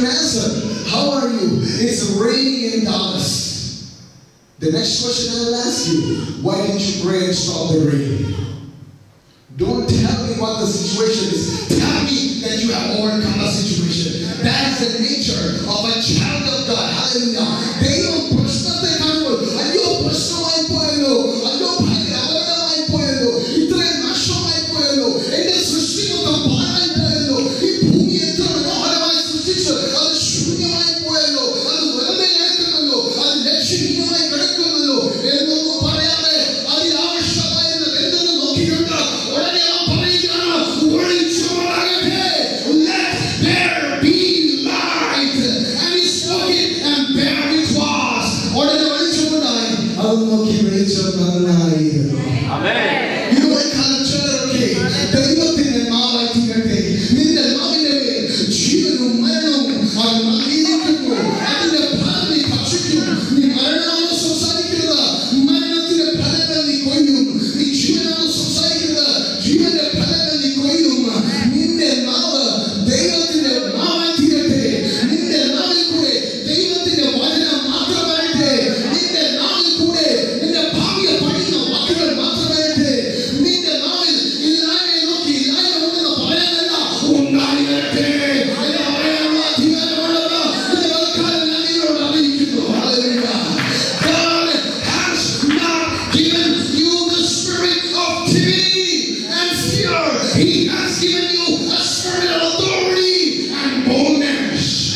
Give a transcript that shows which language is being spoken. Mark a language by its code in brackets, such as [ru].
[en] Nasser, how are you? It's raining in Dallas. The next question I will ask you, why didn't you pray and stop the rain? Don't tell me what the situation is. Tell me that you have overcome the situation. That is the nature of a child of God. Hallelujah. [ml] ദൈവം പ്രശ്നത്തെ കാണുമ്പോൾ അയ്യോ പ്രശ്നമായി പോയല്ലോ, അയ്യോ ഭയങ്കര അപകടമായി പോയല്ലോ, ഇത്രയും നഷ്ടമായി പോയല്ലോ, എന്റെ സൃഷ്ടി മൊത്തം പാഴായി പോയല്ലോ, ഈ ഭൂമി എത്ര മനോഹരമായി സൃഷ്ടിച്ച് അത് ശൂന്യമായി പോയല്ലോ, അത് വെറുതെ കിടക്കുന്നല്ലോ, അത് ലക്ഷ്യഹീനമായി കിടക്കുന്നല്ലോ എന്നൊന്നും പറയാതെ അതിനാവശ്യമായത് എന്തെന്ന് നോക്കിക്കൊണ്ട് ഉടനെ പറയുകയാണ്, വെളിച്ചമുണ്ടാകട്ടെ. [en] Let there be light. And he spoke it, and there it was. [ml] ഉടനെ വെളിച്ചമുണ്ടായി. അത് നോക്കി വെളിച്ചം നന്നായിരുന്നു. ഇതുപോലെ കാലച്ചേരൊക്കെ ദൈവത്തിന്റെ നാവായി തീരട്ടെ. നിന്റെ നാവിന്റെ മേൽ ജീവനും മരണവും അത് നൽകിയിരിക്കുന്നു. അതിന്റെ ഫലം നീ ഭക്ഷിക്കും. നീ മരണമാണ് സംസാരിക്കുന്നത്, മരണത്തിന്റെ ഫലങ്ങൾ നീ കൊയ്യും. നീ ജീവനാണ് സംസാരിക്കുന്നത്, ജീവന്റെ ഫലങ്ങൾ നീ കൊയ്യും. നിന്റെ നാവ് ദൈവത്തിന്റെ നാവായി തീരട്ടെ. നിന്റെ നാവിൽ കൂടെ ദൈവത്തിന്റെ വചനം മാത്രം വരട്ടെ. നിന്റെ നാവിൽ കൂടെ നിന്റെ ഭാവിയെ പഠിക്കുന്ന വാക്കുകൾ മാത്രം വരട്ടെ. നിന്റെ നാവിൽ ഇല്ലായ്മയെ നോക്കി ഇല്ലായ്മ ഉണ്ടെന്ന് പറയാനല്ല, ഉണ്ടായി വരട്ടെ എന്ന് പറയാനുള്ള അധികാരമുള്ളത് ഇന്ന് തൽക്കാലം ഞാൻ നിങ്ങളോട് അറിയിക്കുന്നു. [en] Hallelujah. God has not given you the spirit of timidity and fear. He has given you a spirit of authority and boldness.